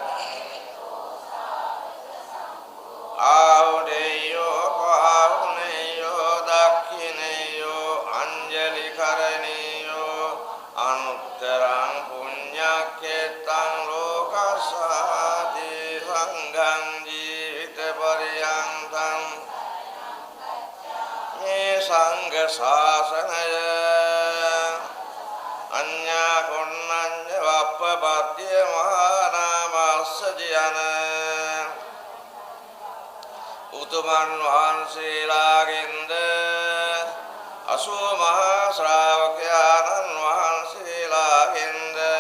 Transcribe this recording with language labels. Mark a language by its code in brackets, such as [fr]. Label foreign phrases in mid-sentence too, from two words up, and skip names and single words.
[pi] ආවුදේයෝ පාවුනේයෝ දක්ඛිනේයෝ අංජලි කරණීයෝ අනුත්තරං පුඤ්ඤක්ඛේතං ලෝකස්සාති සංඝං ජීවිත පරියන්තං [si] මේ සංඝ ශාසනය අඤ්ඤා කොණ්ණඤ්ඤ වප්පපද්‍ය මහානාමස්සජයන උතුමන් වහන්සේලාගෙන්ද අසූ මහා ශ්‍රාවකයන්න් වහන්සේලාගෙන්ද